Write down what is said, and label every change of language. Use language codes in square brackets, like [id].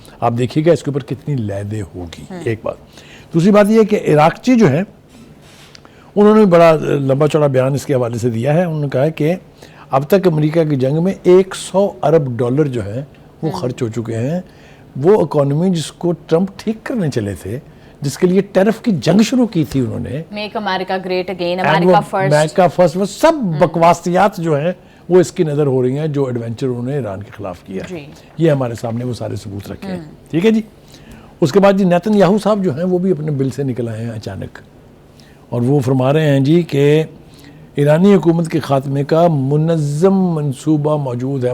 [ur] آپ دیکھیے گا اس کے اوپر کتنی لیدے ہوگی. ایک بات. دوسری بات یہ ہے کہ عراقچی جو ہیں انہوں نے بڑا لمبا چوڑا بیان اس کے حوالے سے دیا ہے. انہوں نے کہا ہے کہ اب تک امریکہ کی جنگ میں $100 ارب جو ہیں وہ خرچ ہو چکے ہیں. وہ اکانومی جس کو ٹرمپ ٹھیک کرنے چلے تھے, جس کے لیے ٹیرف کی جنگ شروع کی تھی انہوں نے, [en] make America great again, America [ur] فرسٹ, وہ سب بکواسیات جو ہیں وہ اس کی نظر ہو رہی ہیں جو ایڈونچر انہوں نے ایران کے خلاف کیا ہے. یہ ہمارے سامنے وہ سارے ثبوت رکھے ہیں. ٹھیک ہے جی. اس کے بعد جی نیتن یاہو صاحب جو ہیں وہ بھی اپنے بل سے نکل آئے ہیں اچانک, اور وہ فرما رہے ہیں جی کہ ایرانی حکومت کے خاتمے کا منظم منصوبہ موجود ہے.